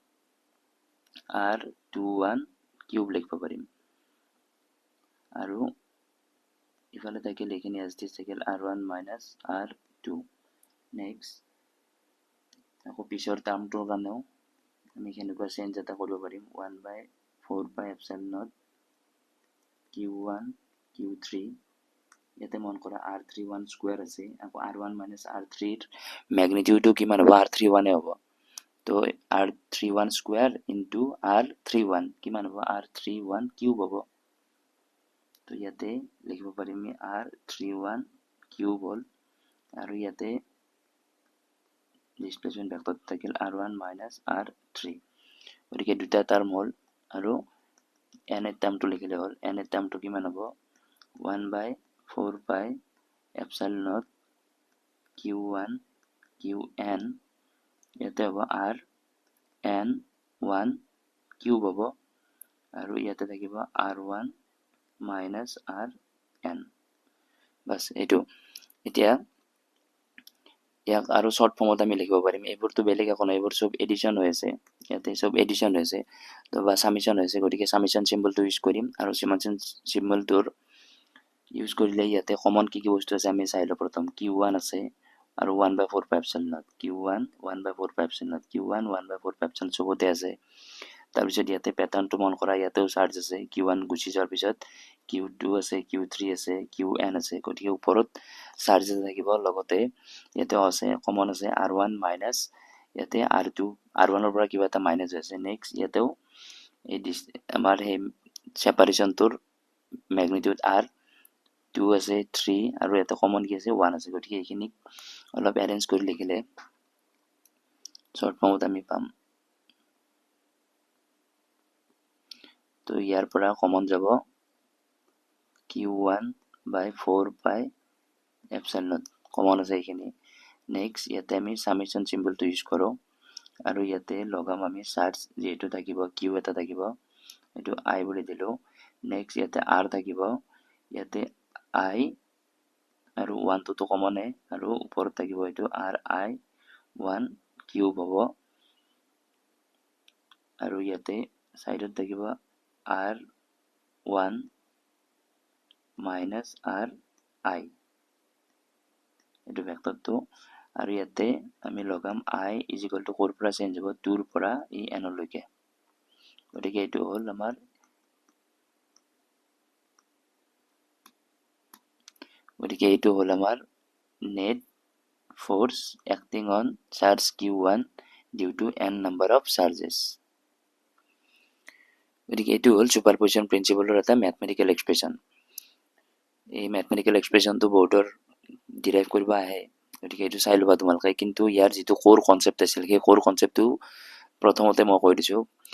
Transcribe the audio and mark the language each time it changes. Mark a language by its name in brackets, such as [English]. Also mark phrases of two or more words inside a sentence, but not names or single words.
[Assamese] r21 কিউব লিখিব পাৰিম আৰু ইফালে থাকিল এইখিনি [English] as this [Assamese] থাকিল [English] r1 minus r2 next [Assamese] আকৌ পিছৰ টাৰ্মটোৰ কাৰণেও আমি কেনেকুৱা চেঞ্জ এটা কৰিব পাৰিম [English] 1/4 pi epsilon naught [Assamese] q1 q3 ইয়াতে মন কৰা r31 স্কয়াৰ আছে আকৌ [English] r1 minus r3 [Assamese] ৰ ম্যাগনিটিউডটো কিমান হ'ব r31 এ হ'ব তো [English] r31 square into r31 [Assamese] কিমান হ'ব r31 কিউব হ'ব তো ইয়াতে লিখিব পাৰিম আমি r31 কিউব হ'ল আৰু ইয়াতে [English] displacement vector [Assamese] থাকিল [English] r1 minus r3 [Assamese] গতিকে দুটা টার্ম হল আৰু n এর টার্মটো লিখিলে হল n এর টার্মটো কিমান হ'ব [English] 1/4 pi epsilon naught q1 qn [Assamese] ইয়াতে হ'ব rn1 কিউব হ'ব আৰু ইয়াতে থাকিব [English] r1 minus rn [Assamese] বাস এটো এতিয়া ইয়াক আৰু [English] short form [Assamese] আমি লিখিব পাৰিম এইবোৰটো বেলেগ একো নাই এইবোৰ সব এডিশন হৈ আছে ইয়াতে সব এডিশন হৈছে তো বা সামেশন হৈছে গতিকে [English] summation symbol [Assamese] ইউজ কৰিম আৰু [English] summation symbol [Assamese] ইউজ কৰিলে ইয়াতে কমন কি বস্তু আছে আমি চাইলো প্ৰথম q1 আছে আৰু [English] 1/4 pi epsilon naught q1 1/4 pi epsilon [Assamese] naught q1 1/4 pi epsilon সবতে আছে তাৰ পিছত ইয়াতে প্যাটাৰ্নটো মন কৰা ইয়াতেও চাৰ্জ আছে q1 গুছি যোৱাৰ পিছত q2 আছে q3 আছে qn আছে গতিকে ওপৰত চাৰ্জ থাকিব লগতে ইয়াতে আছে কমন আছে r1 মাইনাস ইয়াতে r2 r1 ৰ পৰা কিবা এটা মাইনাস আছে নেক্সট ইয়াতেও এই আমাৰ হে সেপাৰেশনটোৰ ম্যাগনিটিউড r2 আছে 3 আৰু এটা কমন কি আছে 1 আছে গতিকে এইখিনি অলপ এৰেঞ্জ কৰি লিখিলে [English] short form [Assamese] আমি পাম তো ইয়াৰ পৰা কমন যাব [English] q1/4 pi epsilon naught [Assamese] কমন আছে এইখিনি নেক্সট ইয়াতে আমি [English] summation symbol [Assamese] ইউজ কৰো আৰু ইয়াতে লগাম আমি চাৰ্জ যেটো থাকিব q এটা থাকিব এটো i বুলি দিলো নেক্সট ইয়াতে r থাকিব ইয়াতে i আৰু 1 টো কমন হয় আৰু ওপৰত থাকিব এটো ri1 কিউব হ'ব আৰু ইয়াতে সাইডত থাকিব [English] r1 minus ri [Assamese] এটো ভেক্টৰটো আৰু ইয়াতে আমি লগাম [English] i is equal to 4 [Assamese] পৰা চেঞ্জ হ'ব 2 ৰ পৰা ই n লৈকে গতিকে এটো হ'ল আমাৰ [English] net force acting on charge q1 due to n number of charges [Assamese] গতিকে এটো হ'ল [English] superposition principle [Assamese] এটা [English] mathematical expression [Assamese] এই [English] mathematical expression [Assamese] বোৰ্ডৰ ডিৰাইভ কৰিব আহে গতিকে এটো চাই লবা তোমালোকে কিন্তু ইয়াৰ যেটো [English] core concept [Assamese] আছিল সেই [English] core concept [Assamese] প্ৰথমতে মই কৈ দিছো